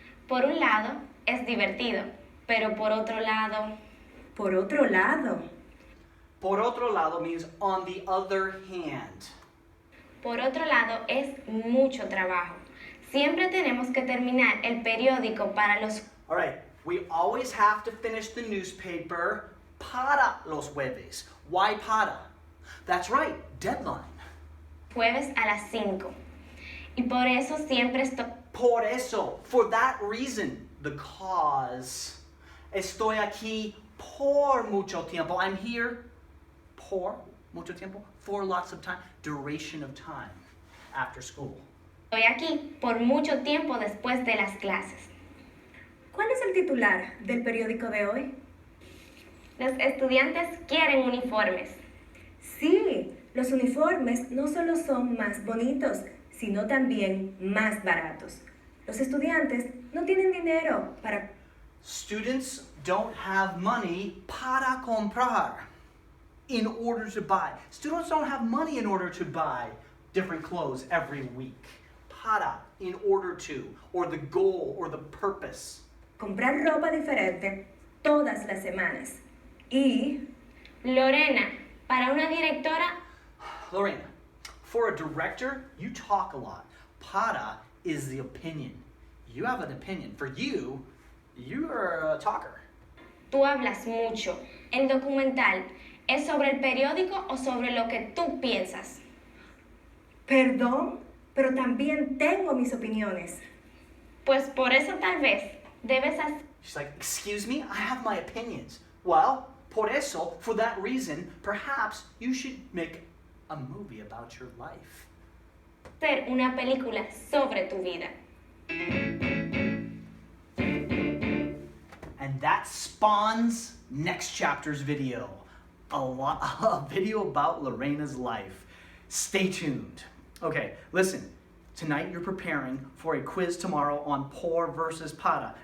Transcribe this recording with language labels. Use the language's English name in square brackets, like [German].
[Spanish] Por un lado, es divertido, pero por otro lado... Por otro lado. Por otro lado [English] means on the other hand. [Spanish] Por otro lado, es mucho trabajo. Siempre tenemos que terminar el periódico para los... [English] All right, we always have to finish the newspaper [Spanish] para los jueves. [English] Why para? That's right, deadline. [Spanish] Jueves a las 5. Y por eso siempre estoy... [English] Por eso, for that reason, the cause. [Spanish] Estoy aquí por mucho tiempo. [English] I'm here [Spanish] por mucho tiempo, [English] for lots of time, duration of time after school. [Spanish] Estoy aquí por mucho tiempo después de las clases. ¿Cuál es el titular del periódico de hoy? Los estudiantes quieren uniformes. Sí, los uniformes no solo son más bonitos, sino también más baratos. Los estudiantes no tienen dinero para... [English] Students don't have money [Spanish] para comprar, [English] in order to buy. Students don't have money in order to buy different clothes every week. Para, in order to, or the goal, or the purpose. [Spanish] Comprar ropa diferente todas las semanas. Y... Lorena, para una directora... [English] Lorena, for a director, you talk a lot. Para is the opinion. You have an opinion. For you, you're a talker. [Spanish] Tú hablas mucho. El documental es sobre el periódico o sobre lo que tú piensas. Perdón, pero también tengo mis opiniones. Pues por eso tal vez debes hacer... [English] She's like, excuse me, I have my opinions. Well, por eso, for that reason, perhaps you should make a movie about your life. [Spanish] Hacer una película sobre tu vida. [English] And that spawns next chapter's video. A video about Lorena's life. Stay tuned. Okay, listen. Tonight you're preparing for a quiz tomorrow on por versus para.